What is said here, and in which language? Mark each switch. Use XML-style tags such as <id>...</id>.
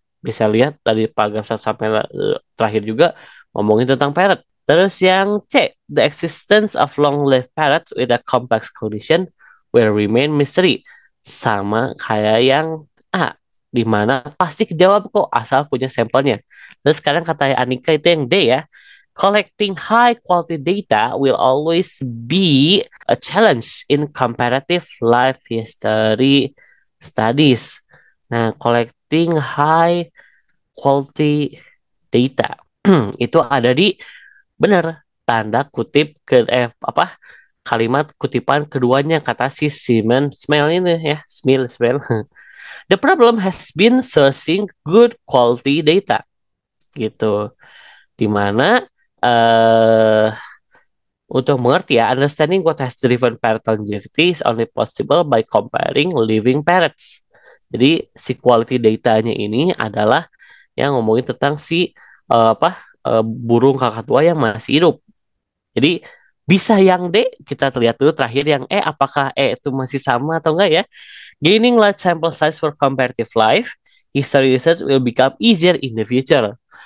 <id>Bisa lihat dari paragraf 1 sampai terakhir juga ngomongin tentang parrot. Terus yang C,</id> <en>the existence of long-lived parrots with a complex condition will remain mystery.</en> <id>Sama kayak yang A, di mana pasti kejawab kok asal punya sampelnya. Terus sekarang kata Anika itu yang D ya.</id> <en>Collecting high quality data will always be a challenge in comparative life history studies.</en> <id>Nah, collecting high quality data itu ada di benar tanda kutip ke apa kalimat kutipan keduanya kata si Simon Smell ini ya Smell.</id> <en>The problem has been sourcing good quality data</en> <id>gitu dimana eh untuk mengerti ya,</id> <en>understanding what has driven parrot longevity is only possible by comparing living parrots.</en> <id>Jadi si quality datanya ini adalah yang ngomongin tentang si burung kakatua yang masih hidup. Jadi bisa yang D kita lihat dulu terakhir yang E apakah E itu masih sama atau enggak ya?</id> <en>Gaining large sample size for comparative life, history research will become easier in the future.</en>